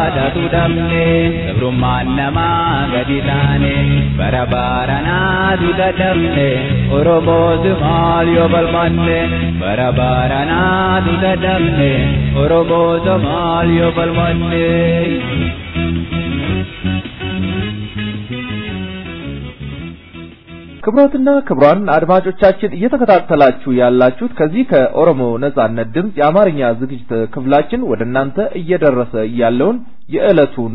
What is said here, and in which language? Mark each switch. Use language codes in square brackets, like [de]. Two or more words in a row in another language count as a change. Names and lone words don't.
[om] baatu dhabne gabrummaan namaa gadi taane bara baranaatu dadhabne Oromooti maal yoo balmanne bara baranaatu dadhabne Oromoota maal yoo balmanne. [am] ክቡራትና ክቡራን አድማጮቻችን እየተከታተላችሁ ያላችሁት ከዚህ ከኦሮሞ ነጻነት ድምጽ የአማርኛ ዝግጅት ክፍላችን ወደ እናንተ እየደረሰ ያለውን የዕለቱን